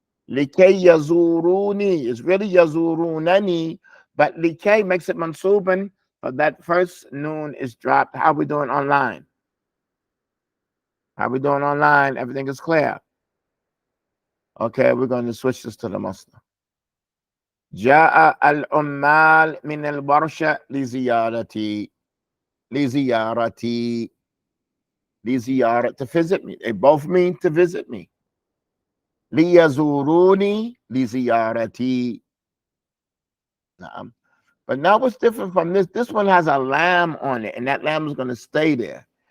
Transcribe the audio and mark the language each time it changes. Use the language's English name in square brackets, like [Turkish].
[Arabic] Likay yazuruni. [English] It's really yazurunani. But likay makes it mansuban. But that first noon is dropped. How are we doing online? How are we doing online? Everything is clear. Okay, we're going to switch this to the Muslim. [Arabic] جاء العمال من الورشة لزيارتي. لزيارتي. [English] لزيارة, to visit me. They both mean to visit me. [Arabic] ليزوروني لزيارتي. [English] But now what's different from this? This one has a lamb on it, and that lamb is going to stay there.